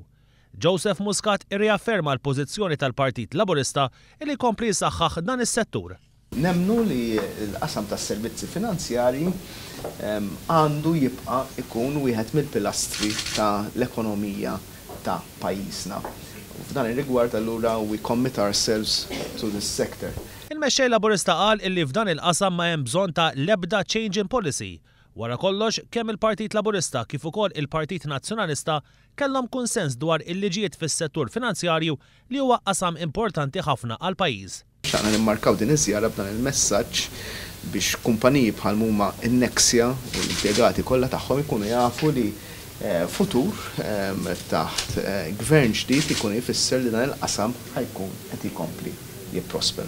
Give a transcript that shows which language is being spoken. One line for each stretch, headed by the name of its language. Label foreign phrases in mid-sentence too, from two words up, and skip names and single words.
Maltese: Joseph Muscat irriafferma l-pożizzjoni tal-Partit Laburista li jkompli jsaħħaħ dan is-settur. Nemmnu li l-qasam tas-servizzi finanzjarji għandu jibqa' ikun wieħed mill-pilastri tal-ekonomija ta' pajjiżna. F'dan ir-rigward allura
English: we commit ourselves to this sector.
Maltese: Il-mexxej Laburista qal illi f'dan il-qasam ma hemm bżonn ta' l-ebda
English: change in policy.
Maltese: Wara kollox, kemm il-Partit Laburista kif ukoll il-Partit Nazzjonalista kellhom konsens dwar il-liġijiet fis-settur finanzjarju li huwa qasam importanti ħafna għal pajjiż. X'għandna nimmarkaw din iż-żjara b'dan il-messaġġ biex kumpaniji bħal huma n-Nexia u l-impjegati kollha tagħhom ikunu jafu li futur taħt gvern ġdid ikun jfisser li dan il-qasam ħajkun qed jikompli jipprospera.